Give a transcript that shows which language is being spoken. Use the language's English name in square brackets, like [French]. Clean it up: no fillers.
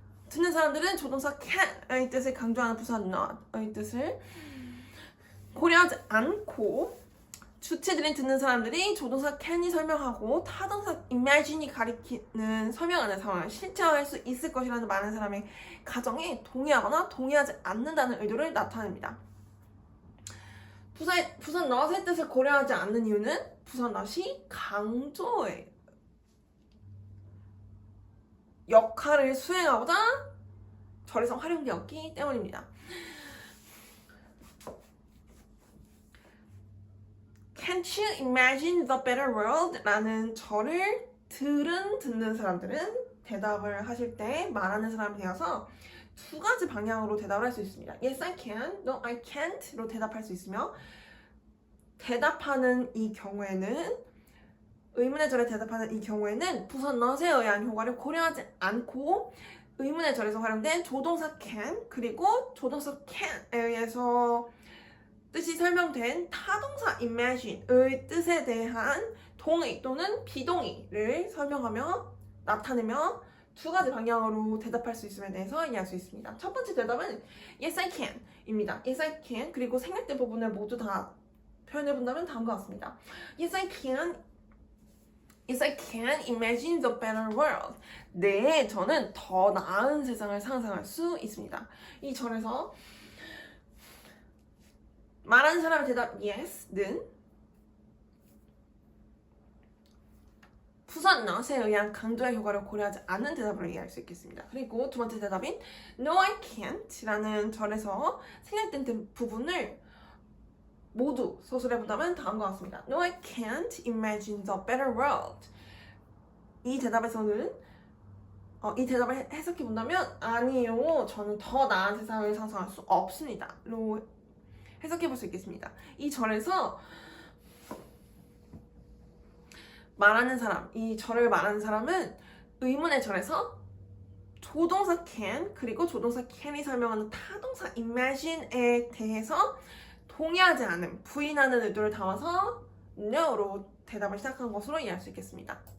[Korean] 듣는 사람들은 조동사 can의 뜻을 강조하는 부사 not의 뜻을 고려하지 않고 주체들인 듣는 사람들이 조동사 can이 설명하고 타동사 imagine이 가리키는 설명하는 상황을 실체화할 수 있을 것이라는 많은 사람의 가정에 동의하거나 동의하지 않는다는 의도를 나타냅니다. 부사 not의 뜻을 고려하지 않는 이유는 부산 not이 강조의 역할을 수행하고자 절에서 활용되었기 때문입니다. [English] Can't you imagine the better world? [Korean] 라는 절을 듣는 사람들은 대답을 하실 때 말하는 사람이 되어서 두 가지 방향으로 대답을 할 수 있습니다. [English] Yes, I can. No, I can't. [Korean] 로 대답할 수 있으며 대답하는 이 경우에는 의문의 절에 대답하는 이 경우에는 부산 not에 의한 효과를 고려하지 않고 의문의 절에서 활용된 조동사 can 그리고 조동사 can에 의해서 뜻이 설명된 타동사 imagine의 뜻에 대한 동의 또는 비동의를 설명하며 나타내며 두 가지 방향으로 대답할 수 있음에 대해서 이해할 수 있습니다. 첫 번째 대답은 [English] Yes, I can [Korean] 입니다. Yes, I can 그리고 생략된 부분을 모두 다 표현해 본다면 다음과 같습니다. [English] Yes, I can. Yes, I can imagine the better world. [Korean] 네, 저는 더 나은 세상을 상상할 수 있습니다. 이 절에서 말하는 사람의 대답 Yes는 부산 not에 의한 강조의 효과를 고려하지 않는 대답으로 이해할 수 있겠습니다. 그리고 두 번째 대답인 [English] No, I can't [Korean] 라는 절에서 생략된 부분을 모두 서술해 본다면 다음과 같습니다. [English] No, I can't imagine the better world. [Korean] 이 대답에서는 이 대답을 해석해 본다면 아니요, 저는 더 나은 세상을 상상할 수 없습니다. 로 해석해 볼 수 있겠습니다. 이 절에서 말하는 사람, 이 절을 말하는 사람은 의문의 절에서 조동사 can 그리고 조동사 can이 설명하는 타동사 imagine에 대해서 동의하지 않음, 부인하는 의도를 담아서 no로 대답을 시작한 것으로 이해할 수 있겠습니다.